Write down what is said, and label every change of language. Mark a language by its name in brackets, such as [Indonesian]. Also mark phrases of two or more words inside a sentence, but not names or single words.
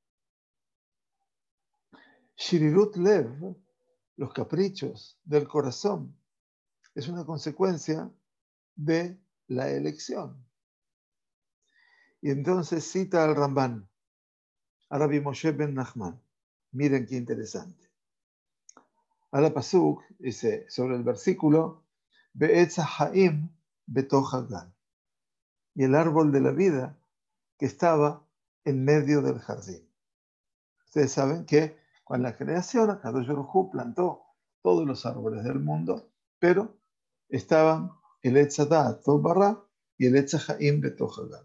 [Hebrew] שרירות לב, [Spanish] los caprichos del corazón, es una consecuencia de la elección. Y entonces cita al Ramban, a Rabbi Moshe ben Nachman. Miren qué interesante. [Hebrew] על פסוק [Spanish] dice sobre el versículo, [Hebrew] ועץ החיים בתוך הגן, [Spanish] y el árbol de la vida que estaba en medio del jardín. Ustedes saben que con la creación, [Hebrew] הקדוש ברוך הוא [Spanish] plantó todos los árboles del mundo, pero estaban el [Hebrew] עץ הדעת טוב ורע [Spanish] y el [Hebrew] עץ החיים בתוך הגן.